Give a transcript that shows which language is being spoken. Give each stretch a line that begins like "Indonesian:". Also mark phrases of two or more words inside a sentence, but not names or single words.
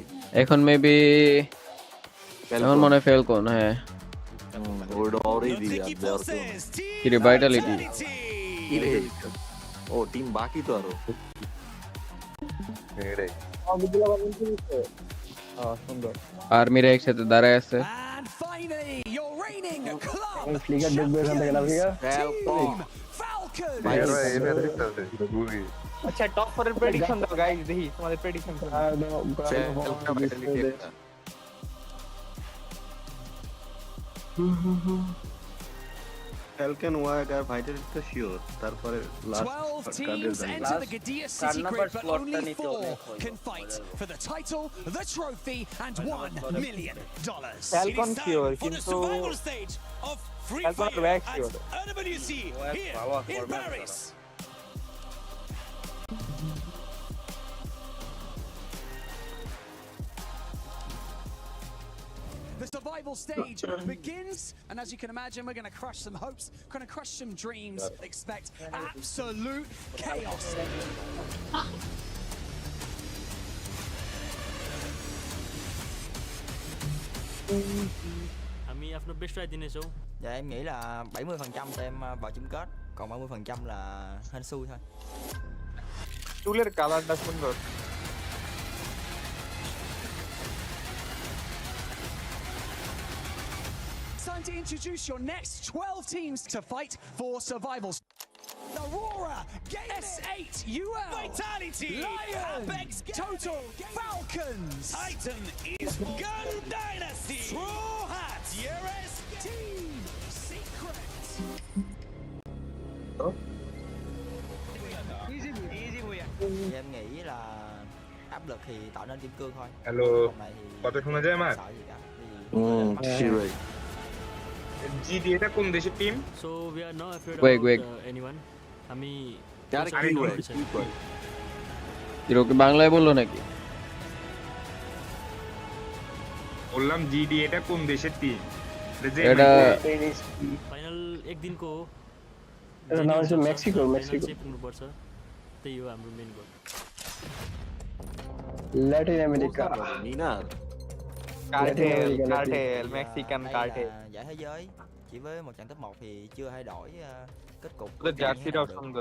Bangla: এখন মেবি এখন মনে হয় ফেলকন হ্যাঁ ওটা অলরেডি দিয়া কি রে ভাইটালিটি ও টিম বাকি তো আরো এটাই সুন্দর আর্মিরা একসাথে দাঁড়ায় আছে
English: And finally, your reigning club
Bangla: ফ্লিকার ঢুকবে এখান থেকে না ফ্লিকার
English: Team Falcons.
Bangla: ভাই এটা দেখতেছে বুঝি আচ্ছা টপ 4 এর প্রেডিকশন দাও গাইস দেখি তোমাদের প্রেডিকশন ফ্যালকন ওয়াগ আর ভাইটালিটি তো শিওর তারপরে 12 লাস্ট কার্ডের
English: teams enter the Gadia City grid, but only 4 can fight for the title, the trophy, and $1 million. Falcon It is sure, time for the
Bangla: কিন্তু
English: survival stage of Free Falcon Fire back at sure. EWC here in Paris. The survival stage begins, and as you can imagine, we're going to crush some hopes, going to crush some dreams. Expect absolute chaos.
Nepali: आफ्नो
English: best try
Nepali: दिनेछौ
Vietnamese: Dạ em nghĩ là 70% tụi em vào chung kết, còn 30% là hên xui thôi.
Bangla: চুলের কালারটা সুন্দর
English: It's time to introduce your next 12 teams to fight for survival. Aurora, S8, UL, Vitality, Lions, Apex, Total, Falcons, Titan, Esports, Gun Dynasty, Straw Hats, Yeres, Team Secret.
Vietnamese: Em nghĩ là áp lực thì tạo nên kim cương thôi.
Bangla: হ্যালো কত শোনা যায় আমার
Vietnamese: Sợ gì cả.
Bangla: শিওর জিডি এটা কোন দেশের টিম
English: so we are not afraid Wait, wait. about anyone हामी
Bangla: यार কি হয় কি করে হিরোকে বাংলায় বললো নাকি বললাম জিডি এটা কোন দেশের টিম এটা
Nepali: फाइनल एक दिनको हो
Bangla: এর নাম হচ্ছে মেক্সিকো মেক্সিকো
Nepali: पर्छ त्यही हो हाम्रो
English: main goal
Bangla: ল্যাটিন আমেরিকা নিনার কার্টেল মেক্সিকান
Vietnamese: Đây
Bangla: কার্টেল
Vietnamese: là giải thế giới. Chỉ với một trận top 1 thì chưa thay đổi kết cục.
Bangla: ওদের জার্সিটাও সুন্দর